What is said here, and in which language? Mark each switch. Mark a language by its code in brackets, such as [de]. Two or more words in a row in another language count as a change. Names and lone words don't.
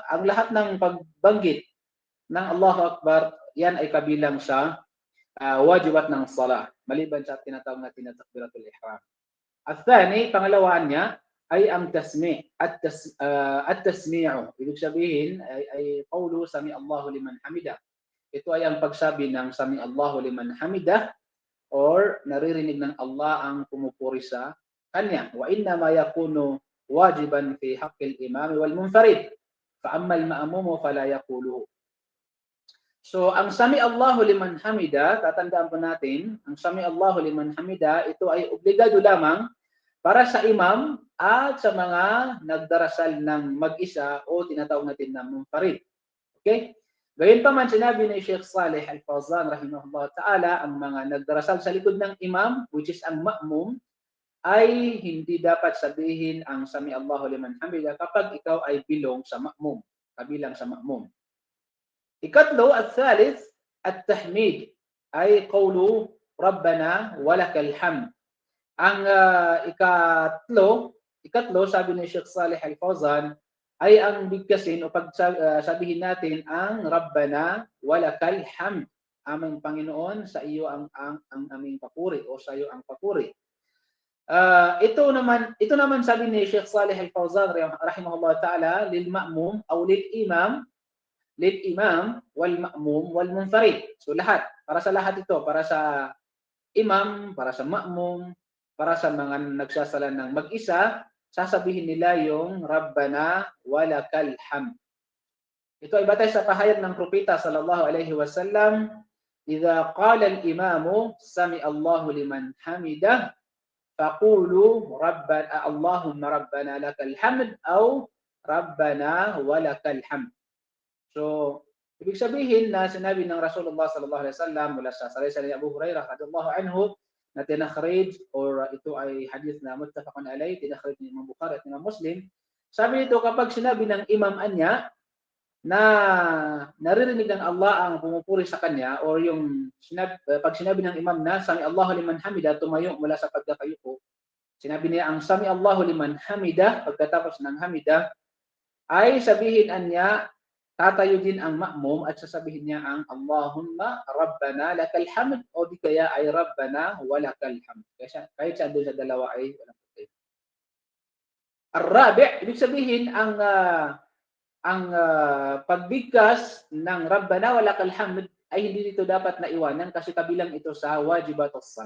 [tl] Ang lahat ng pagbanggit ng [ar] الله أكبر, [tl] yan ay kabilang sa wajibat ng salah, maliban sa tinatawag natin na [ar] تكبيرة الإحرام. الثاني, [tl] pangalawaan niya, ay ang tasmi' [ar] التسميع. [tl] Ibig sabihin ay [ar] قول سمع الله لمن حمده. [tl] Ito ay ang pagsabi ng [ar] سمع الله لمن حمده, [tl] or naririnig ng Allah ang pumupuri sa kanya. [ar] وإنما يكون واجبا في حق الإمام والمنفرد. فأما المأموم فلا يقوله. [tl] So, ang [ar] سمع الله لمن حمده, [tl] tatandaan po natin, ang [ar] سمع الله لمن حمده, [tl] ito ay obligado lamang para sa imam at sa mga nagdarasal ng mag-isa o tinatawag natin na munfarid. Okay? Gayunpaman sinabi ni Sheikh Saleh Al-Fawzan [ar] رحمه الله تعالى, [tl] ang mga nagdarasal sa likod ng imam, [en] which is [tl] ang ma'mum, ay hindi dapat sabihin ang [ar] سمع الله لمن حمده [tl] kapag ikaw ay bilong sa ma'mum, kabilang sa ma'mum. Ikatlo [ar] الثالث التحميد [tl] ay [ar] قول ربنا ولك الحمد. [tl] Ang ikatlo sabi ni Sheikh Saleh Al-Fawzan ay ang bigkasin o sabihin natin ang [ar] ربنا ولك الحمد. [tl] Aming Panginoon, sa iyo ang aming papuri o sa iyo ang papuri. Ito naman sabi ni Sheikh Saleh Al-Fawzan [ar] رحمه الله تعالى للمأموم [tl] o [ar] للإمام والمأموم والمنفرد. [tl] So lahat, para sa lahat ito, para sa imam, para sa ma'mum, para sa mga nagsasala ng mag-isa, sasabihin nila yung [ar] ربنا ولك الحمد. [tl] Ito ay batay sa pahayag ng propeta [ar] صلى الله عليه وسلم, "إذا قال الإمام سمع الله لمن حمده فقولوا ربنا اللهم ربنا لك الحمد أو ربنا ولك الحمد." [tl] So, ibig sabihin na sinabi ng Rasulullah [ar] صلى الله عليه وسلم [tl] mula sa salaysay ni Abu Hurairah [ar] رضي الله عنه [tl] na tinakhrij or ito ay hadith na [ar] متفق عليه, [tl] tinakhrij ni Imam Bukhari at Imam Muslim. Sabi nito kapag sinabi ng imam anya na naririnig ng Allah ang pumupuri sa kanya or yung pag sinabi ng imam na [ar] سمع الله لمن حمده, [tl] tumayo mula sa pagkakayuko, sinabi niya ang [ar] سمع الله لمن حمده [tl] pagkatapos ng hamida, ay sabihin anya, tatayo din ang ma'mum at sasabihin niya ang [ar] اللهم ربنا لك الحمد [tl] o di kaya ay [ar] ربنا ولك الحمد. [tl] Kahit sa doon sa dalawa ay walang problema. Ar-rabi', ibig sabihin ang pagbigkas ng [ar] ربنا ولك الحمد [tl] ay hindi dito dapat naiwanan kasi kabilang ito sa [ar] واجبات الصلاة.